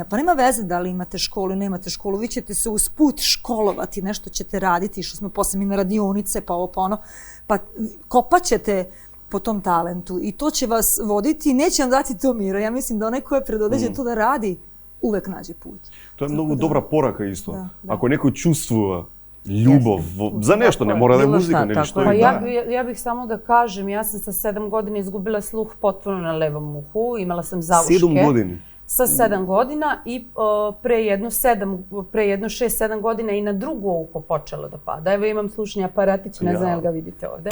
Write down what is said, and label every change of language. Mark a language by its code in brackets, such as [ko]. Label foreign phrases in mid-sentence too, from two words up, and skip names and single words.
[sr] Pa nema veze da li imate školu ili nemate školu. Vi ćete se usput školovati, nešto ćete raditi, što smo posle mi na radionice, pa ovo pa ono. Pa kopat ćete po tom talentu i to će vas voditi i neće vam dati to mira. Ja mislim da onaj ko je predodređen to da radi, uvek nađe put. [mk] Тоа е многу добра порака исто. Ако некој чувствува љубов за нешто, не мора да е музика, нели што е. [sr] Ja bih samo da kažem, ja sam sa 7 godina izgubila sluh potpuno na levom uhu, imala sam zauške. 7 godina? Sa 7 godina i pre jedno 6-7 godina i na drugo uho počelo da pada. Evo imam slušni aparatić, ne znam jel ga vidite ovde.